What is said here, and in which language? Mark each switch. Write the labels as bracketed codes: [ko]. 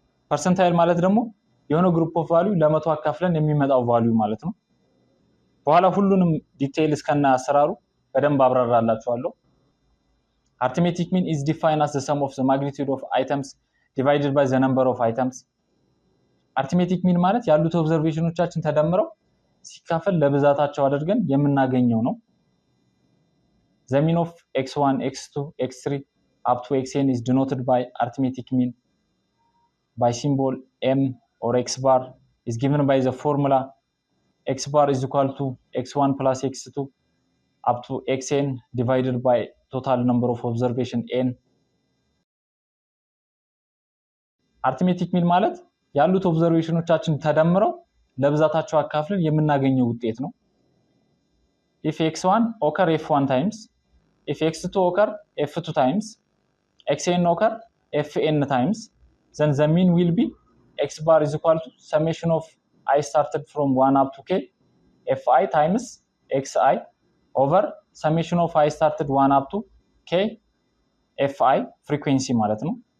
[am] ፐርሰንታይል ማለት ደግሞ የሆነ ግሩፕ ኦፍ ቫልዩ ለ100 አካፍለን የሚመጣው ቫልዩ ማለት ነው። በኋላ ሁሉንም ዲቴይል እስከና አሰራሩ በደንብ አብራራላችኋለሁ። [en] arithmetic mean is defined as the sum of the magnitude of items [am] divided by the number of items. [en] arithmetic mean [am] ማለት ያሉት ኦብዘርቬሽኖቻችን ተደምረው ሲካፈል ለብዛታቸው አድርገን የምናገኘው ነው። [en] the mean of x1, x2, x3 up to xn is denoted by arithmetic mean by symbol m or x bar is given by the formula x bar is equal to x1 plus x2 up to xn divided by total number of observation n. arithmetic mean [am] ማለት ያሉት ኦብዘርቬሽኖቻችን ተደምረው ለብዛታቸው አካፍለን የምናገኘው ውጤት ነው። [en] if x1 occur f1 times, if x2 occur f2 times, xn occur fn times, then the mean will be x bar is equal to summation of I started from 1 up to k fi times xi over summation of I started 1 up to k fi frequency ማለት ነው።